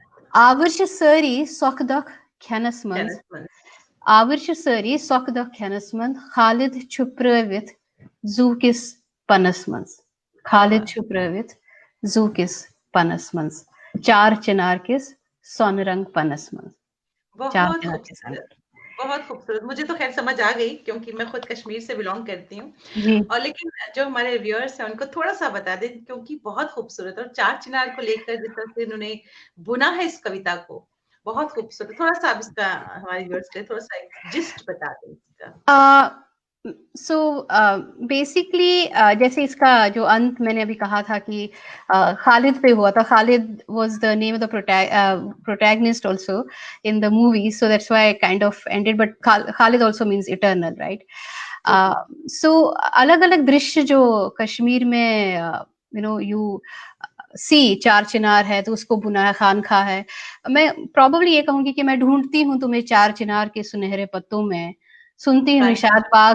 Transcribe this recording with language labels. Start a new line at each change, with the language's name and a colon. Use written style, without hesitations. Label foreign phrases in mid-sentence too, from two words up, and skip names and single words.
Kashmiri: आवर छ सरी सखदक खेनस मंज, टेनिस आवर छ सरी सखदक खेनस मंज, खालिद छु प्रवित जू किस पनस मंज,
Hindi: वाह,
Kashmiri: खालिद
Hindi: वाह!
Kashmiri: छु प्रवित जू किस पनस मंज, चार चिनार किस सोनरंग पनस मंज, चार
Hindi: बहुत
Kashmiri: चिनार किस
Hindi: खूबसूरत, बहुत खूबसूरत। मुझे तो ख़ैर समझ आ गई, क्योंकि मैं खुद कश्मीर से बिलॉन्ग करती हूँ। जी। और लेकिन जो हमारे व्यूअर्स हैं, उनको थोड़ा-सा बता दें, क्योंकि बहुत खूबसूरत, और चार चिनार को लेकर जिस तरह से उन्होंने बुना है इस कविता को, बहुत खूबसूरत। थोड़ा-सा आप इसका हमारे व्यूअर्स के लिए थोड़ा-सा एक जिस्ट बता दें इसका।
English: so basically
Hindi: जैसे इसका जो अंत मैंने अभी कहा था कि खालिद पे हुआ था,
English: Khalid was the name of the protagonist also in the movie, so that's why I kind of ended, but Khalid also means eternal, right?
Hindi: जी, जी। सो अलग अलग दृश्य जो कश्मीर में
English: you see,
Hindi: चार चिनार है तो उसको बुना है, खान खा है। मैं प्रोबेबली ये कहूंगी कि मैं ढूंढती हूँ तुम्हें चार चिनार के सुनहरे पत्तों में, सुनती हूँ निषाद बाग